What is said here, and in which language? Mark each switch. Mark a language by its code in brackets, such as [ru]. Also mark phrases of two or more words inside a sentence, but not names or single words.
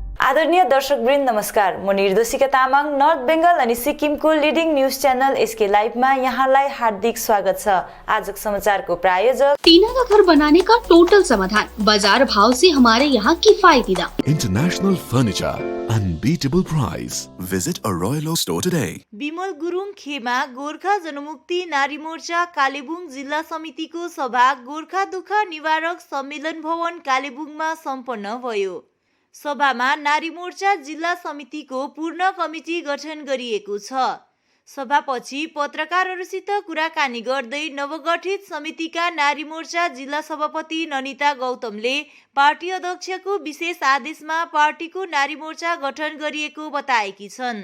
[ne] आदरणीय दर्शकवृन्द नमस्कार। म निर्दोषिका तामाङ [en] North Bengal [ne] अनि सिक्किमको [en] leading news channel [ne] एसके लाइभमा यहाँलाई हार्दिक स्वागत छ। आजको समाचारको प्रायोजक [hi] टीना का घर बनाने का टोटल समाधान, बाजार भाव से हमारे यहाँ किफायती दाम, [en] international furniture, unbeatable price. Visit a Royal Oak store today. [ne] बिमल गुरुङ खेमा गोर्खा जनमुक्ति नारी मोर्चा कालेबुङ जिल्ला समितिको सभा गोर्खा दुःख निवारक सम्मेलन भवन कालेबुङमा सम्पन्न भयो। सभामा नारी मोर्चा जिल्ला समितिको पूर्ण कमिटी गठन गरिएको छ। सभापछि पत्रकारहरूसित कुराकानी गर्दै नवगठित समितिका नारी मोर्चा जिल्ला सभापति ननिता गौतमले पार्टी अध्यक्षको विशेष आदेशमा पार्टीको नारी मोर्चा गठन गरिएको बताएकी छन्।